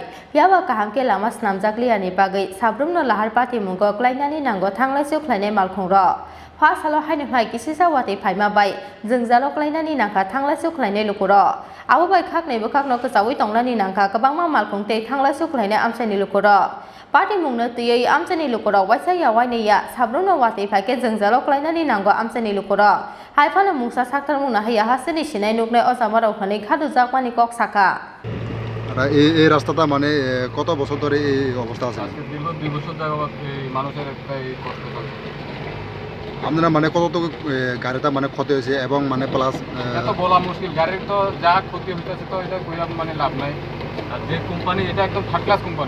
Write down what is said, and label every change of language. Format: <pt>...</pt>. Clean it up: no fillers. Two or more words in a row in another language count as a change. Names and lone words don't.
<trp>yaba kahamke lama snamjakliani bagai sabrumno lahar pati mungo klainani nango thanglaisu khlainai malkhongro Fasalo hainai kisisa wate phaima bai jengjalo klainani nangka thanglaisu khlainai lukuro abo bai khaknai bo khakno kasawi tongnani nangka kabangma malkhongte thanglaisu khlainai amchani lukuro Party mungna tiyai amchani lukuro waisa ya wainaya sabrumno wate phaike jengjalo klainani nango amchani lukuro Haifana mungsa saktar mungna haya haseni sinai nukne osamaro khani khadu jakmani kok saka</trp> <bn>এই রাস্তাটা মানে কত বছর ধরে এই অবস্থা আছে দীর্ঘ 2 বছর ধরে মানুষের একটাই কষ্ট চলে আপনারা মানে কতটুকু গাড়িটা মানে ক্ষতি হয়েছে এবং মানে প্লাস এত বলা মুশকিল গাড়ির তো যা ক্ষতি হইতাছে তো এটা কইরা মানে লাভ নাই আর যে কোম্পানি এটা একদম</bn> <en>third class company</en>